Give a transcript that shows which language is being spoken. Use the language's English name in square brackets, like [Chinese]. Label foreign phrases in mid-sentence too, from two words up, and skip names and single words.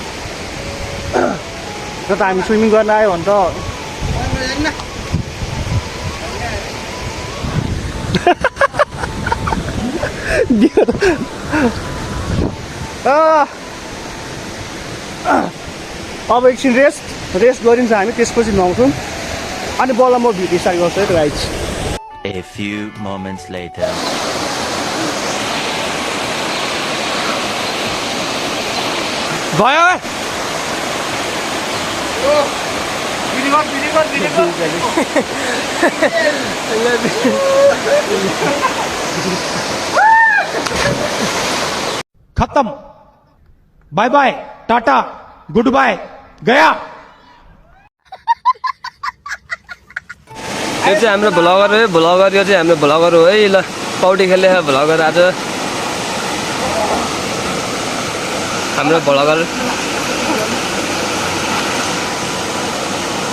[Nepali] र त हामी स्विमिङ गर्न आयो भने त अब एकछिन रेस्ट गरिन्छ हामी, त्यसपछि नुहाउँछौँ अनि बल्ल म भिडियो स्टार्ट गर्छु है त गाइज। [English] A few moments later. [Nepali] भयो खत्म। [English] bye bye, टाटा, good bye, गया। [Nepali] यो चाहिँ हाम्रो भ्लगर हो। यो चाहिँ हाम्रो भ्लगर हो है। ल पौडी खेल्ने भ्लगर आज हाम्रो भ्लगर।